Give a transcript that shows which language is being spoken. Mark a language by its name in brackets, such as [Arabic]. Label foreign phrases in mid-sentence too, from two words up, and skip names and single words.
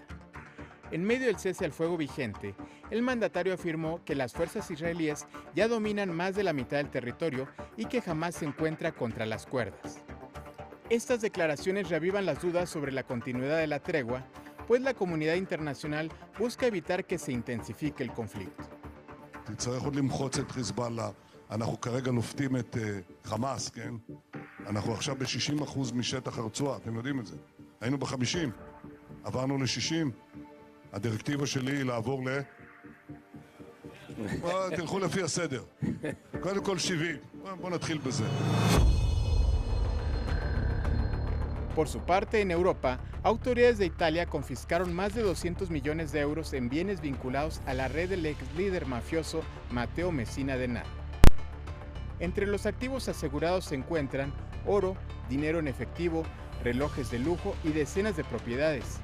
[Spanish] En medio del cese al fuego vigente, el mandatario afirmó que las fuerzas israelíes ya dominan más de la mitad del territorio y que Hamás se encuentra contra las cuerdas. Estas declaraciones reavivan las dudas sobre la continuidad de la tregua, pues la comunidad internacional busca evitar que se intensifique el conflicto. [Hebrew] אנחנו כרגע לופתים את חמאס, כן? אנחנו עכשיו ב-60% משטח הרצועה, אתם יודעים את זה. היינו ב-50, עברנו ל-60. הדירקטיבה שלי היא לעבור תלכו לפי הסדר. קודם כל 70. בואו נתחיל בזה. [Spanish] Por su parte, en Europa, autoridades de Italia confiscaron más de 200 millones de euros en bienes vinculados a la red del ex líder mafioso Matteo Messina Denaro. Entre los activos asegurados se encuentran oro, dinero en efectivo, relojes de lujo y decenas de propiedades.